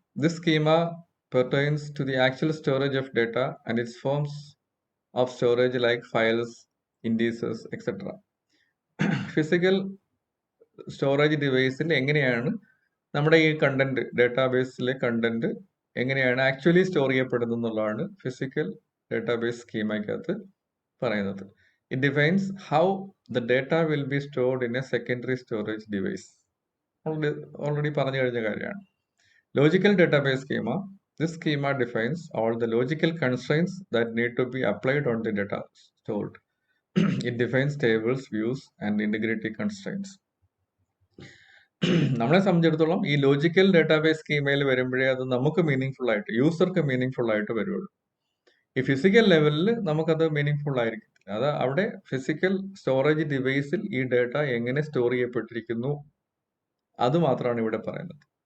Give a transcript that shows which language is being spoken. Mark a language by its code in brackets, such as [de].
[en] This schema pertains to the actual storage of data and its forms of storage like files, indices, etc. Physical storage [ml] ഡിവൈസിൽ എങ്ങനെയാണ് നമ്മുടെ ഈ content, ഡേറ്റാബേസിലെ content എങ്ങനെയാണ് actually store ചെയ്യപ്പെടുന്നത് എന്നുള്ളതാണ് physical database സ്കീമയ്ക്കകത്ത് പറയുന്നത്. [en] It defines how the data will be stored in a secondary storage device. [ml] Already പറഞ്ഞു കഴിഞ്ഞ കാര്യമാണ്. Logical database schema. [en] This schema defines all the logical constraints that need to be applied on the data stored. It defines tables, views, and integrity constraints. [ml] നമ്മളെ സംബന്ധിച്ചിടത്തോളം ഈ logical database സ്കീമയിൽ വരുമ്പോഴേ അത് നമുക്ക് meaning full ആയിട്ട്, യൂസർക്ക് മീനിങ് ഫുൾ ആയിട്ട് വരുള്ളൂ. ഈ ഫിസിക്കൽ ലെവലിൽ നമുക്കത് മീനിങ് ഫുൾ ആയിരിക്കത്തില്ല. അത് അവിടെ ഫിസിക്കൽ സ്റ്റോറേജ് ഡിവൈസിൽ ഈ ഡേറ്റ എങ്ങനെ സ്റ്റോർ ചെയ്യപ്പെട്ടിരിക്കുന്നു അത് മാത്രമാണ് ഇവിടെ പറയുന്നത്.